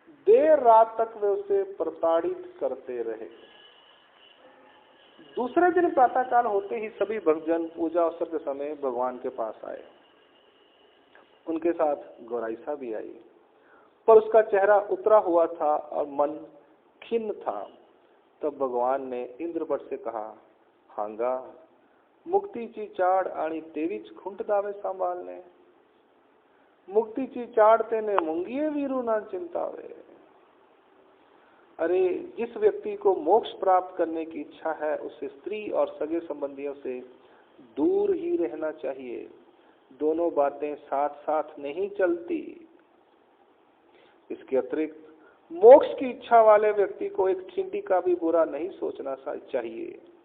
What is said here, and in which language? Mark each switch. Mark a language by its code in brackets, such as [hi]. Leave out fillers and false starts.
[hi] देर रात तक वे उसे प्रताड़ित करते रहे। दूसरे दिन प्रातःकाल होते ही सभी भक्तजन पूजा अवसर के समय भगवान के पास आए। उनके साथ गोराइसा भी आई, पर उसका चेहरा उतरा हुआ था और मन खिन्न था। तब भगवान ने इंद्रभट्ट से कहा [mr] हांगा मुक्तीची चाड आणि तेवीच खुंट दावे सांभाळणे। मुक्तीची चाड तेने मुंगिये वीरू ना चिंतावे। [hi] अरे जिस व्यक्ति को मोक्ष प्राप्त करने की इच्छा है उसे स्त्री और सगे संबंधियों से दूर ही रहना चाहिए। दोनों बातें साथ साथ नहीं चलती। इसके अतिरिक्त मोक्ष की इच्छा वाले व्यक्ति को एक चींटी का भी बुरा नहीं सोचना चाहिए।